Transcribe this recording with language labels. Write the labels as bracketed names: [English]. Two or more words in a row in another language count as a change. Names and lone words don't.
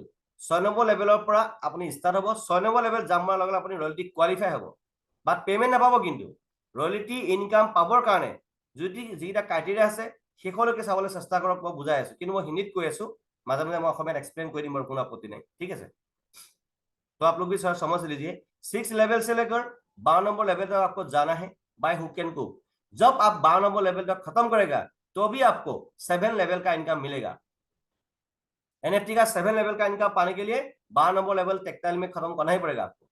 [Assamese] 6 নম্বৰ লেভেলৰ পৰা আপুনি ষ্টাৰ্ট হ'ব, 6 নম্বৰ লেভেল জাম্প মাৰাৰ লগে লগে আপুনি ৰয়্যালটি কোৱালিফাই হ'ব, বাট পেমেণ্ট নাপাব। কিন্তু ৰয়্যালটি ইনকাম পাবৰ কাৰণে যদি যিটা ক্ৰাইটেৰিয়া আছে শেষলৈকে চাবলৈ চেষ্টা কৰক। মই বুজাই আছো, কিন্তু মই হিন্দীত কৈ আছো, মাজে মাজে মই অসমীয়াত এক্সপ্লেইন কৰি দিম, মোৰ কোনো আপত্তি নাই, ঠিক আছে। [Hindi] तो आप लोग भी सर समझ लीजिए, 6 लेवल से लेकर 12 नंबर लेवल तक आपको जाना है [English] by hook and crook. [Hindi] जब आप 12 नंबर लेवल तक खत्म करेगा तो भी आपको 7 लेवल का इनकम मिलेगा। एनएफटी का 7 लेवल का इनकम पाने के लिए 12 नंबर लेवल टेक्टाइल में खत्म करना ही पड़ेगा आपको।